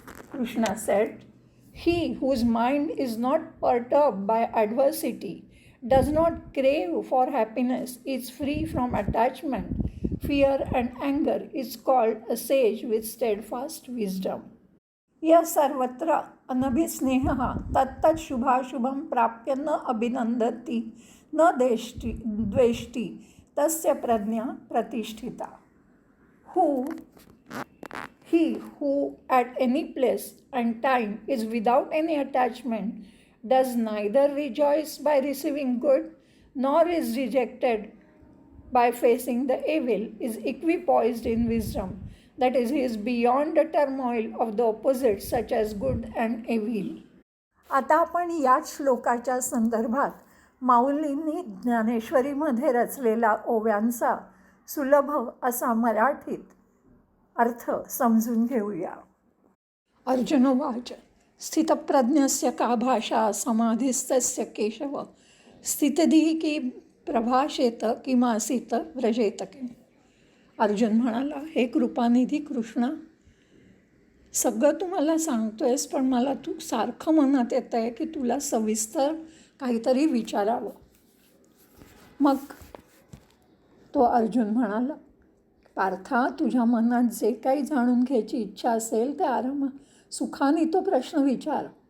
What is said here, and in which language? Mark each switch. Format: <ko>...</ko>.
<en>Krishna said, He whose mind is not perturbed by adversity, does not crave for happiness, is free from attachment, fear and anger, is called a sage with steadfast wisdom.</en> <sa>यः सर्वत्र अनभिस्नेहः तत्तत् शुभाशुभं प्राप्य न अभिनन्दति न द्वेष्टि तस्य प्रज्ञा प्रतिष्ठिता.</sa> <en>He who at any place and time is without any attachment, does neither rejoice by receiving good nor is dejected by facing the evil, is equipoised in wisdom, that is, he is beyond the turmoil of the opposites such as good and evil.</en> <mr>आता आपण याच श्लोकाच्या संदर्भात माऊलींनी ज्ञानेश्वरीमध्ये रचलेला ओव्यांचा सुलभ असा मराठीत अर्थ समजून घेऊया.</mr> <sa>अर्जुनोवाच स्थितप्रज्ञस्य का भाषा समाधिस्तस्य केशव स्थितधीः की प्रभाषेत किमासीत व्रजेत किम.</sa> <mr>अर्जुन म्हणाला, हे कृपानिधी कृष्णा, सगळं तू मला सांगतोयस, पण मला तू सारखं मनात येत आहे की तुला सविस्तर काहीतरी विचारावं. मग तो अर्जुन म्हणाला, पार्था, तुझ्या मनात जे काही जाणून घ्यायची इच्छा असेल ते सुखाने तो प्रश्न विचार.</mr>